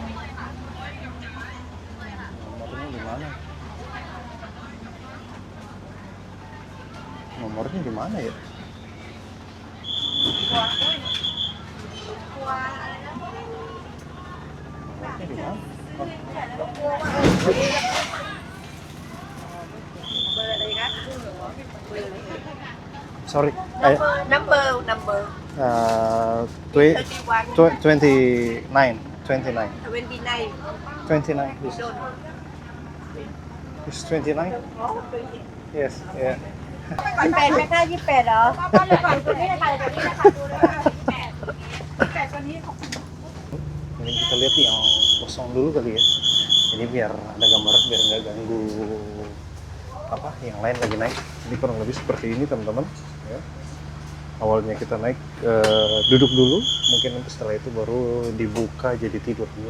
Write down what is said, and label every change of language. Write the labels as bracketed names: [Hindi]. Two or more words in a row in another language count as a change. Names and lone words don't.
[Indonesian] Nomornya di mana? Nomornya di mana ya? Nomornya di mana? [English] Sorry, Number. twe- 31. 29. 29. 29. It's 29? Yes, yeah. [Thai] 28 ไหมคะ28เหรอตัวนี้นะคะตัวนี้นะคะดูเลยค่ะ28ตัวนี้ของ [Indonesian] Mending kita lihat yang kosong dulu kali ya. Jadi biar ada gambaran, biar nggak ganggu apa yang lain lagi naik. Ini kurang lebih seperti ini teman-teman. Ya. Awalnya kita naik duduk dulu, mungkin nanti setelah itu baru dibuka jadi tidur ya.